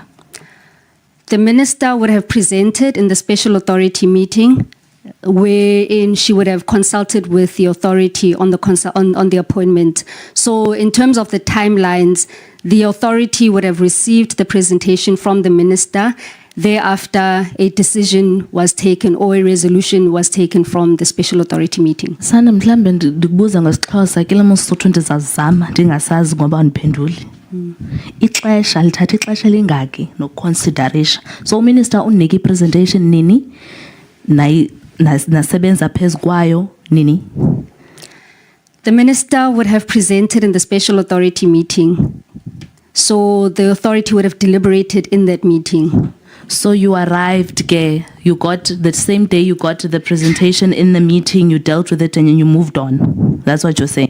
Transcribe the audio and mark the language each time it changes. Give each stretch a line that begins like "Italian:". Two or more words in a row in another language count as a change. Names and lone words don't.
English: The Minister would have presented in the special authority meeting wherein she would have consulted with the authority on the appointment. So in terms of the timelines, the authority would have received the presentation from the Minister. Thereafter, a decision was taken or a resolution was taken from the special authority meeting.
Xhosa: Sana mhlambe ndikubuza ngesiXhosa kile mosotho ndizazama ndingasazi ngoba ndiphenduli. Ixesha lithatha ixesha lingaki nokuconsiderisha. So minister unike presentation nini nasebenza phezu kwayo nini?
English: The Minister would have presented in the special authority meeting. So the authority would have deliberated in that meeting. So you arrived, you got the same day you got the presentation in the meeting, you dealt with it and you moved on. That's what you're saying?